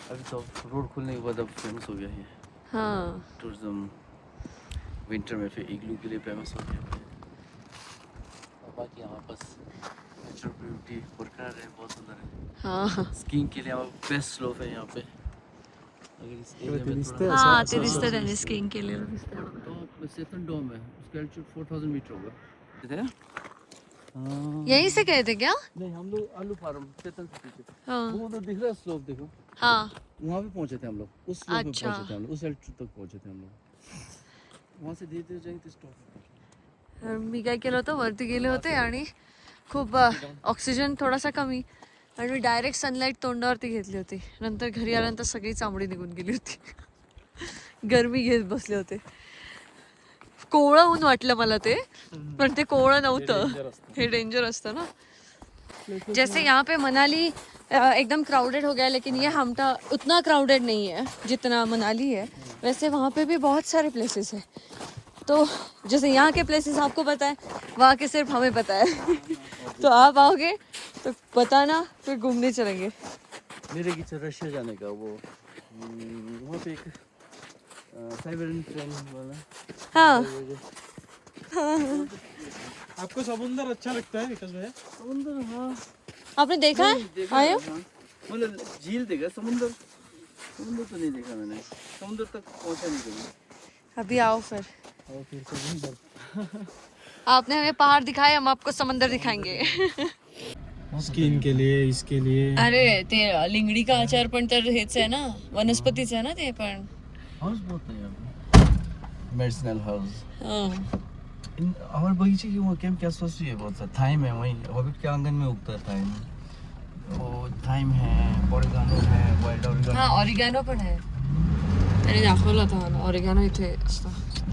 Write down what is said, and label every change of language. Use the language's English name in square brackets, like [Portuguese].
[Hindi] अभी तो रोड खुलने के बाद अब फेमस हो गया ये हाँ टूरिज्म, विंटर में फिर इग्लू के लिए फेमस हो गया। और बाकी यहाँ बस नेचुरल ब्यूटी बरकरार है, बहुत सुंदर है। हाँ स्कीइंग के लिए बेस्ट स्लोप है यहाँ पे। अगर इस एरिया में [Marathi] दिसते [Hindi] थोड़ा [Marathi] हाँ ते दिसतं त्यांनी स्कीइंग केलेलं दिसतं. [Hindi] टॉप सेफन डोम है, उसका एल्टीट्यूड 4000 मीटर होगा। इधर हाँ। यहीं से गए थे क्या? नहीं, हम लोग आलू फार्म चेतन से पीछे, हाँ वो उधर दिख रहा है स्लोप, देखो हाँ वहाँ पे पहुँचे थे हम लोग, उस स्लोप पे अच्छा. पहुँचे थे हम लोग, उस एल्टीट्यूड तक पहुँचे थे हम लोग। वहाँ से धीरे धीरे जाएंगे तो स्टॉप। [Marathi] मी काय केलं होतं, वरती गेले होते आणि खूप ऑक्सिजन थोडासा कमी, आणि मी डायरेक्ट सनलाईट तोंडावरती घेतली होती. नंतर घरी आल्यानंतर सगळी चामडी निघून गेली होती. गरमी घेत बसले होते. कोवळं ऊन वाटलं मला ते, पण ते कोवळं नव्हतं. हे डेंजर असतं ना. [Hindi] जैसे यहाँ पे मनाली एकदम क्राउडेड हो गया, लेकिन ये हमटा उतना क्राउडेड नहीं है जितना मनाली है. वैसे वहाँ पे भी बहुत सारे प्लेसेस हैं. तो जैसे यहाँ के प्लेसेस आपको पता है, वहाँ के सिर्फ हमें पता है. तो आप आओगे तो बताना, फिर घूमने चलेंगे. मेरे की रशिया जाने का वो वहाँ पे एक साइबेरियन ट्रेन वाला। हाँ आपको समुंदर अच्छा लगता है विकास भैया? समुंदर हाँ आपने देखा है? देखा आए है, हो? हाँ। मतलब झील देखा, समुंदर समुंदर तो नहीं देखा मैंने, समुंदर तक पहुँचा नहीं कभी। अभी आओ फिर. और फिर समुंदर आपने हमें पहाड़ दिखाए, हम आपको समंदर दिखाएंगे. स्किन के लिए, इसके लिए [Marathi] अरे ते लिंगडी का आचार पण तर हेच आहे ना, वनस्पतीच आहे ना ते पण. [Hindi] हाउस बहुत है यहाँ पे, मेडिसिनल हाउस। हाँ. हमारे बगीचे की वो कैंप के आसपास भी है बहुत सा, थाइम है वहीं हॉबिट के आंगन में उगता है थाइम, वो थाइम है, ओरिगानो है, वाइल्ड ओरिगानो। [Marathi] हा ऑरिगॅनो पण आहे. त्याने दाखवलं होतं मला, ऑरिगॅनो इथे असतं.